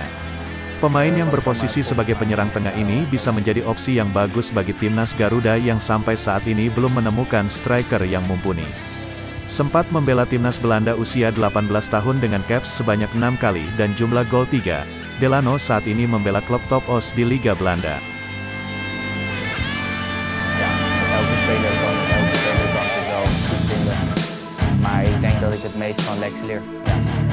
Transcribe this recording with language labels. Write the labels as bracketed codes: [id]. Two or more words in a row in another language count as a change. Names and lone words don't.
[id] Pemain yang berposisi sebagai penyerang tengah ini bisa menjadi opsi yang bagus bagi timnas Garuda yang sampai saat ini belum menemukan striker yang mumpuni. Sempat membela timnas Belanda usia 18 tahun dengan caps sebanyak 6 kali dan jumlah gol 3, Delano saat ini membela klub top OS di Liga Belanda. [nl] Elke speler kan er zelf goed vinden. Maar ik denk dat ik het meest van Lex leer. Ja.